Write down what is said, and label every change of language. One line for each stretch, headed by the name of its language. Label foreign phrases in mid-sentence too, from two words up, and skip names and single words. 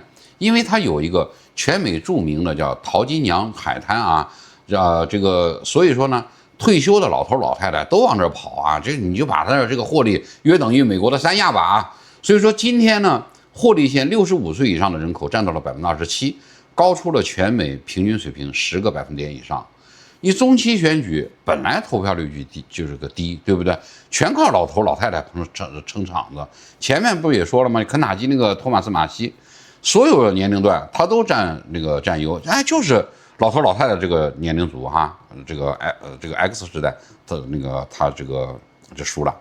Chinese: 因為它有一個全美著名的叫淘金娘海灘啊，這個所以说呢，退休的老頭老太太都往這跑啊，這你就把它的這個霍利約等於美國的三亞吧啊。所以說今天呢，霍利縣65歲以上的人口占到了27%，高出了全美平均水平10 個百分點以上。你中期選舉本來投票率就是個低，對不对？全靠老頭老太太撐場子。前面不也說了嗎？肯塔基那個托馬斯馬西，所有的年齡段他都占優，就是老頭老太太這個年齡組哈，這個 X 時代的他這輸了。